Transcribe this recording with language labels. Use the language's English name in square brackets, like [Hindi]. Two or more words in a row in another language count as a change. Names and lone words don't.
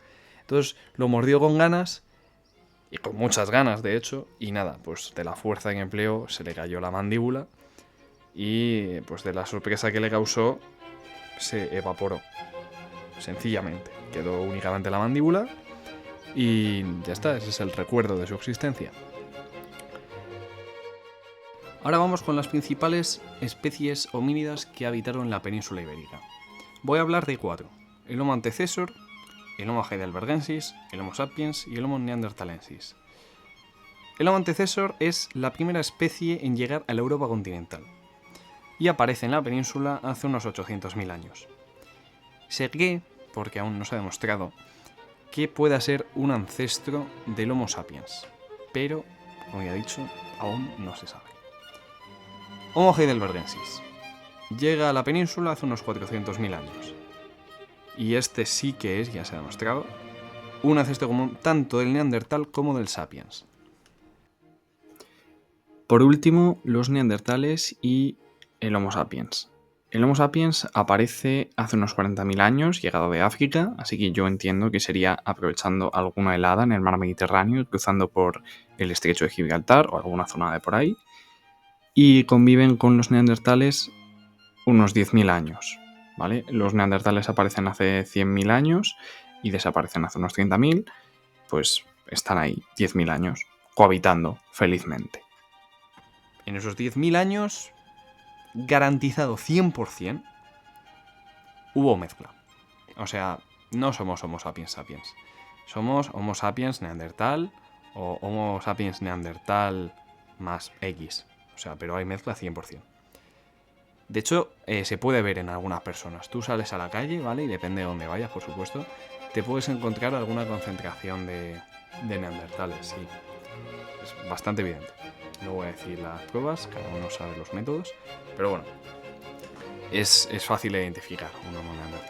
[Spanish] Entonces lo mordió con ganas, y con muchas ganas de hecho, y nada, pues de la fuerza que empleó se le cayó la mandíbula y pues de la sorpresa que le causó se evaporó, sencillamente. Quedó únicamente la mandíbula y ya está, ese es el recuerdo de su existencia. Ahora vamos con las principales especies homínidas que habitaron la península ibérica. Voy a hablar de 4: el Homo antecessor, el Homo heidelbergensis, el Homo sapiens y el Homo neanderthalensis. El Homo antecessor es la primera especie en llegar a la Europa continental y aparece en la península hace unos 800.000 años. Se cree, porque aún no se ha demostrado, que pueda ser un ancestro del Homo sapiens, pero, como ya he dicho, aún no se sabe. Homo heidelbergensis. Llega a la península hace unos 400.000 años. Y este sí que es, ya se ha demostrado, un ancestro común tanto del Neandertal como del Sapiens. Por último, los neandertales y el Homo sapiens. El Homo sapiens aparece hace unos 40.000 años, llegado de África, así que yo entiendo que sería aprovechando alguna helada en el mar Mediterráneo, cruzando por el estrecho de Gibraltar o alguna zona de por ahí, y conviven con los neandertales unos 10.000 años, ¿vale? Los neandertales aparecen hace 100.000 años y desaparecen hace unos 30.000, pues están ahí 10.000 años, cohabitando felizmente. En esos 10.000 años, garantizado 100%, hubo mezcla. O sea, no somos Homo sapiens sapiens. Somos Homo sapiens neandertal o Homo sapiens neandertal más X. O sea, pero hay mezcla 100%. De hecho, se puede ver en algunas personas. Tú sales a la calle, ¿vale? Y depende de dónde vayas, por supuesto, te puedes encontrar alguna concentración de neandertales, sí. Es bastante evidente. No voy a decir las pruebas, cada uno sabe los métodos, pero bueno, es fácil de identificar un Homo neandertal.